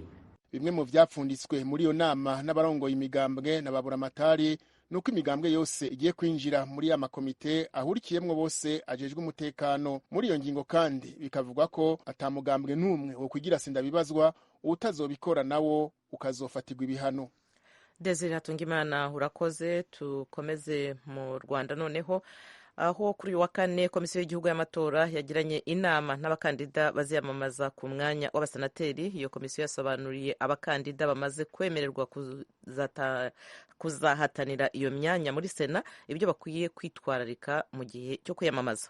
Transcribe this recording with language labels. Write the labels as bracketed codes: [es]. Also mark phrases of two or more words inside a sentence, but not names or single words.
[rn] Bimwe mu vyapfunditswe muri iyo nama n'abarongoye imigambwe n'ababuramatari nuko imigambwe yose igiye kwinjira muri ya makomite ahurikiyemwo bose ajejwe umutekano. Muri iyo ngingo kandi bikavugwa ko atamugambwe n'umwe wo kugira sinda bibazwa, utazobikora nawo ukazofatirwa ibihano. Desire Hatungimana urakoze. [rw] Tukomeze mu Rwanda noneho, aho kuri uyu wa kane komisiyo y'igihugu y'amatora yagiranye inama n'abakandida baziyamamaza ku mwanya w'abasenateri. Iyo komisiyo yasobanuriye abakandida bamaze kwemererwa kuzahatanira iyo myanya muri sena ibyo bakwiye kwitwararika mu gihe cyo kwiyamamaza.